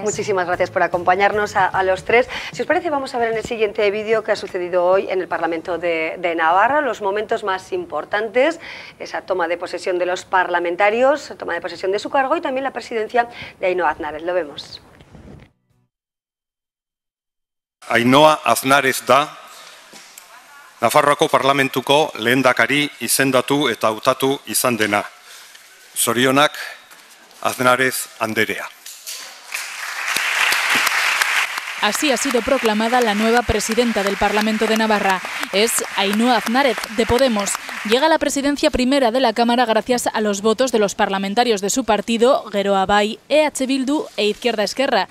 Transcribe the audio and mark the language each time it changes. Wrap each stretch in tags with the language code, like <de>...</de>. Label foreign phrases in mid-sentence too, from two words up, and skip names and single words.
<es>Muchísimas gracias por acompañarnos a los tres. Si os parece, vamos a ver en el siguiente vídeo qué ha sucedido hoy en el Parlamento de Navarra, los momentos más importantes, esa toma de posesión de los parlamentarios, toma de posesión de su cargo y también la presidencia de Ainhoa Aznárez. Lo vemos.</es> <eu>Ainhoa Aznárez da Nafarroako Parlamentuko lehendakari izendatu eta hautatu izan dena. Zorionak, Aznárez anderea.</eu> <es>Así ha sido proclamada la nueva presidenta del Parlamento de Navarra. Es Ainhoa Aznárez, de Podemos. Llega a la presidencia primera de la Cámara gracias a los votos de los parlamentarios de su partido, Geroa Bai, EH Bildu e Izquierda Esquerra.</es>